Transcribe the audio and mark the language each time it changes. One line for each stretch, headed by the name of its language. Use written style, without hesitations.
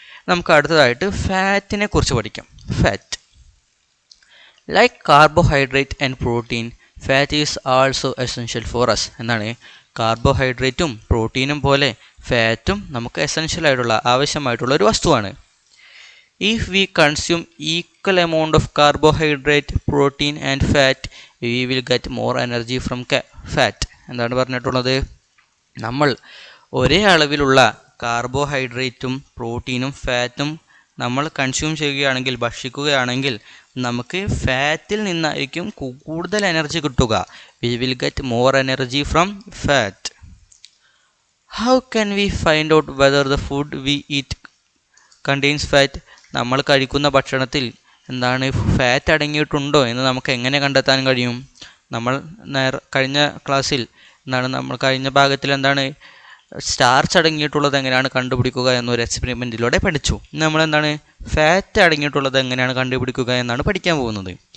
Malayalam: നമുക്ക് അടുത്തതായിട്ട് ഫാറ്റിനെ കുറിച്ച് പഠിക്കാം.
English: Fat, like carbohydrate and protein, fat is also essential for us.
Malayalam: എന്താണ് കാർബോഹൈഡ്രേറ്റും പ്രോട്ടീനും പോലെ ഫാറ്റും നമുക്ക് എസെൻഷ്യൽ ആയിട്ടുള്ള ആവശ്യമായിട്ടുള്ള ഒരു വസ്തുവാണ്.
English: If we consume equal amount of carbohydrate, protein and fat, we will get more energy from fat.
Malayalam: എന്താണ് പറഞ്ഞിട്ടുള്ളത്? നമ്മൾ ഒരേ അളവിലുള്ള കാർബോഹൈഡ്രേറ്റും പ്രോട്ടീനും ഫാറ്റും നമ്മൾ കൺസ്യൂം ചെയ്യുകയാണെങ്കിൽ, ഭക്ഷിക്കുകയാണെങ്കിൽ നമുക്ക് ഫാറ്റിൽ നിന്നായിരിക്കും കൂടുതൽ എനർജി കിട്ടുക.
English: We will get more energy from fat. How can we find out whether the food we eat contains fat?
Malayalam: നമ്മൾ കഴിക്കുന്ന ഭക്ഷണത്തിൽ എന്താണ് ഫാറ്റ് അടങ്ങിയിട്ടുണ്ടോ എന്ന് നമുക്ക് എങ്ങനെ കണ്ടെത്താൻ കഴിയും? നമ്മൾ കഴിഞ്ഞ ക്ലാസ്സിൽ കഴിഞ്ഞ ഭാഗത്തിൽ എന്താണ് സ്റ്റാർച്ച് അടങ്ങിയിട്ടുള്ളത് എങ്ങനെയാണ് കണ്ടുപിടിക്കുക എന്നൊരു എക്സ്പെരിമെൻറ്റിലൂടെ പഠിച്ചു. നമ്മൾ എന്താണ് ഫാറ്റ് അടങ്ങിയിട്ടുള്ളത് എങ്ങനെയാണ് കണ്ടുപിടിക്കുക എന്നാണ് പഠിക്കാൻ പോകുന്നത്.